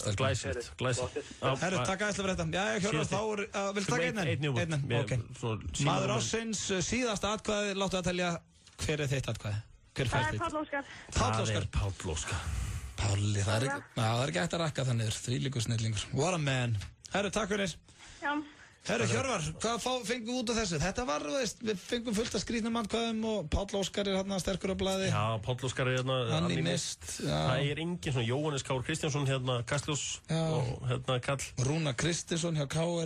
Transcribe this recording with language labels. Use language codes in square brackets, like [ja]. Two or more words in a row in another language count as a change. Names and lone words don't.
[is] Glæsilegt. Herru, takk aðeins fyrir þetta. Já, Hjörvar, þá viltu taka einn? Einn, ok. Maður ársins, síðasta atkvæði, láttu að telja, hver er þitt atkvæði? Hver fær þitt? Páll Óskar. Það er Páll Óskar. Pálli, það er ekki hægt að rakka það niður. Þvílíkur snillingur. [en] What a man. [is] Herru, takk fyrir. Já. Herru, Hjörvar, hvað fengum við út af þessu? Þetta var, við fengum fullt af skrýtnum atkvæðum og Páll Óskar er hérna sterkur á blaði. Já, Páll Óskar er hérna Animist. Það er engin svona Jóhannes Kár Kristjánsson hérna Kastljós og hérna Kall. Rúna Kristinsson hjá KR.